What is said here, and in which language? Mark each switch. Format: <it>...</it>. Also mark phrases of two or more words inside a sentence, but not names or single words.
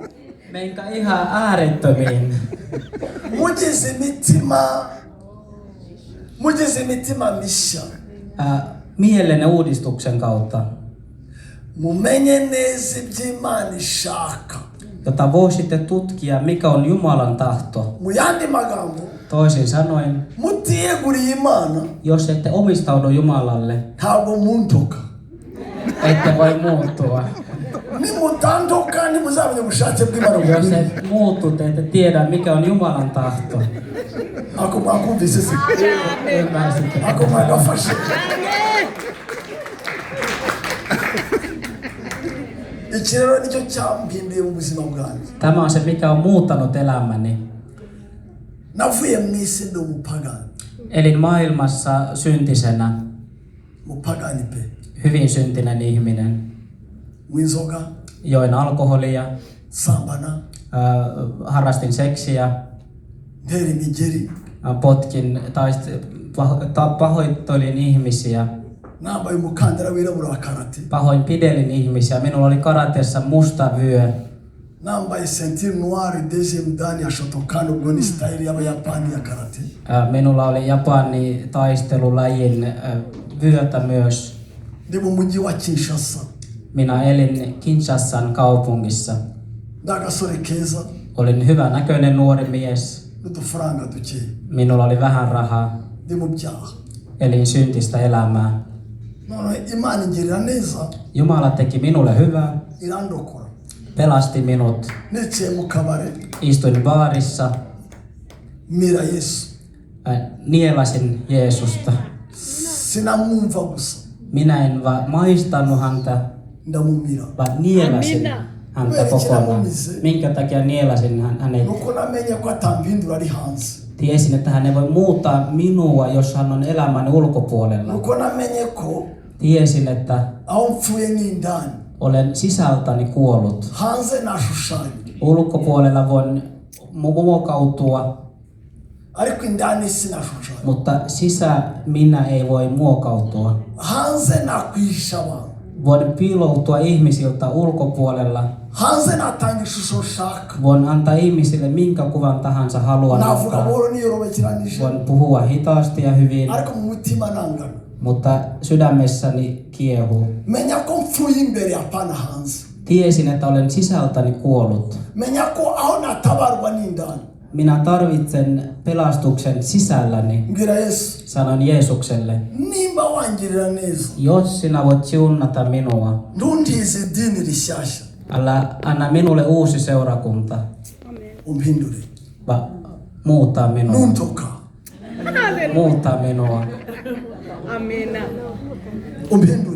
<fi>Menkää ihan äärettömiin.</fi> <rw>Mugize imitima mishya.</rw> <fi>Mielenne uudistuksen kautta,</fi> <rw>Mumenye neza iby'Imana ishaka.</rw> <fi>jota voisitte tutkia, mikä on Jumalan tahto.</fi> <rw>Mu yandi magambo,</rw> <fi>Toisin sanoen,</fi> <rw>mutiyeguriye Imana</rw> <fi>jos ette omistaudu Jumalalle,</fi> <rw>ntabwo muntoka.</rw> <fi>ette voi muuttua.</fi> <rw>Nimutantoka nimuzamenya ubushake bw'Imana</rw> <fi>Jos</fi> <rw>bukuri.</rw> <fi>et muutu, te ette tiedä, mikä on Jumalan tahto.</fi> <rw>Ako mwakumvise se.</rw> <fi>Ymmärsitte?</fi> <rw>Ako mwagafashe. Iki rero nicyo cyampinduye mu buzima bwanjye.</rw> <fi>Tämä on se, mikä on muuttanut elämäni.</fi> <rw>Navuye mu isi ndi umupagani.</rw> <fi>Elin maailmassa syntisenä,</fi> <rw>Mupagani pe.</rw> <fi>hyvin syntinen ihminen.</fi> <rw>Winzoga,</rw> <fi>Join alkoholia,</fi> <rw>sambana,</rw> <fi>harrastin seksiä,</fi> <rw>ntera imigeri.</rw> <fi>potkin tai pahoittelin ihmisiä,</fi> <rw>nambaye umukandara wirabura wa karate,</rw> <fi>pahoinpidelin ihmisiä. Minulla oli karateessa musta vyö.</fi> <rw>nambaye</rw> <fr>ceinture noire deuxième dan</fr> <rw>ya Shotokan, ubwo ni style y'abayapani ya karate.</rw> <fi>Minulla oli Japani taistelulajin vyötä myös.</fi> <rw>Ndi mu mujyi wa Kinshasa,</rw> <fi>Minä elin Kinshasan kaupungissa.</fi> <rw>ndagasore keza</rw> <fi>Olin hyvä näköinen nuori mies.</fi> <rw>n'udufaranga duke,</rw> <fi>Minulla oli vähän rahaa.</fi> <rw>ndi mu byaha.</rw> <fi>Elin syntistä elämää.</fi> <rw>None Imana ingirira neza,</rw> <fi>Jumala teki minulle hyvää.</fi> <rw>irandokora.</rw> <fi>Pelasti minut.</fi> <rw>Nicaye mu kabare,</rw> <fi>Istuin baarissa.</fi> <rw>mira Yesu,</rw> <fi>Nielasin Jeesusta.</fi> <rw>sinamwumva gusa,</rw> <fi>Minä en vaan maistanut häntä,</fi> <rw>ndamumira.</rw> <fi>vaan nielasin häntä kokonaan. Minkä takia nielasin hänet?</fi> <rw>Nuko namenye ko atampindura ari hanze.</rw> <fi>Tiesin, että hän ei voi muuttaa minua, jos hän on elämän ulkopuolella.</fi> <rw>Nuko namenye ko</rw> <fi>Tiesin, että</fi> <rw>aho mpfuye n'indani,</rw> <fi>olen sisältäni kuollut.</fi> <rw>hanze nashushanya,</rw> <fi>Ulkopuolella voin muokautua,</fi> <rw>ariko indani sinashushanya.</rw> <fi>mutta minä ei voi muokautua.</fi> <rw>Hanze nakwihisha abantu,</rw> <fi>Voin piiloutua ihmisiltä ulkopuolella.</fi> <rw>hanze natanga ishusho nshaka.</rw> <fi>Voin antaa ihmisille minkä kuvan tahansa haluan</fi> <rw>Navuga</rw> <fi>antaa.</fi> <rw>buhoro niyorobekeranije,</rw> <fi>Voin puhua hitaasti ja hyvin,</fi> <rw>ariko mu mutima nangana.</rw> <fi>mutta sydämessäni kiehuu.</fi> <rw>Menya ko mpfuye imbere apana hanze. Tiesin, että olen sisältäni kuollut. Menya ko aho natabarwa n'indani.</rw> <fi>Minä tarvitsen pelastuksen sisälläni,</fi> <rw>Mbwira Yesu,</rw> <fi>sanon Jeesukselle.</fi> <rw>nimba wangirira neza,</rw> <fi>Jos sinä voit siunata minua,</fi> <rw>nduntize idini rishyashya,</rw> <fi>älä anna minulle uusi seurakunta,</fi> <rw>umpindure.</rw> <fi>muuttaa minua.</fi> <rw>Nuntoka,</rw> <fi>Muuttaa minua.</fi> <rw>Amina. umpindure.</rw>